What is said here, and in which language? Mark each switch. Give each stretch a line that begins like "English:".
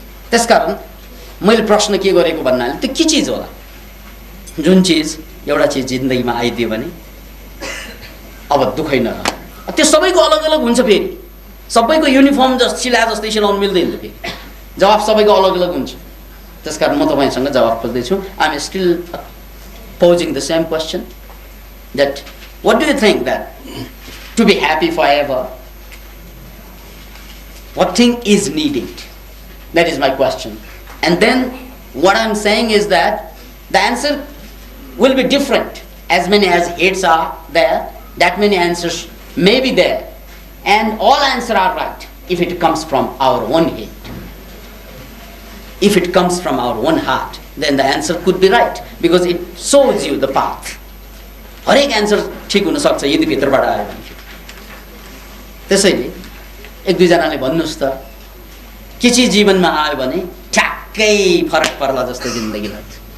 Nepali: त्यसकारण मैले प्रश्न के गरेको भन्नाले त्यो के चिज होला, जुन चिज एउटा चिज जिन्दगीमा आइदियो भने अब दुःखै नरह। त्यो सबैको अलग अलग हुन्छ, फेरि सबैको युनिफर्म सिला जस्तै सिलाउनु मिल्दैन, फेरि जवाफ सबैको अलग अलग हुन्छ। त्यसकारण म तपाईँसँग जवाफ खोज्दैछु।
English: I am still posing the same question that what do you think that to be happy forever, what thing is needed? That is my question. And then what I'm saying is that the answer will be different. As many as heads are there, that many answers may be there, and all answers are right if it comes from our own head. If it comes from our own heart, then the answer could be right because it shows you the path.
Nepali: हरेक answer ठिक हुन सक्छ यदि भित्रबाट आयो भने। त्यसैले एक दुईजनाले भन्नुहोस् त के चिज जीवनमा आयो भने ठ्याक्कै फरक पर्ला जस्तो जिन्दगी लाग्छ।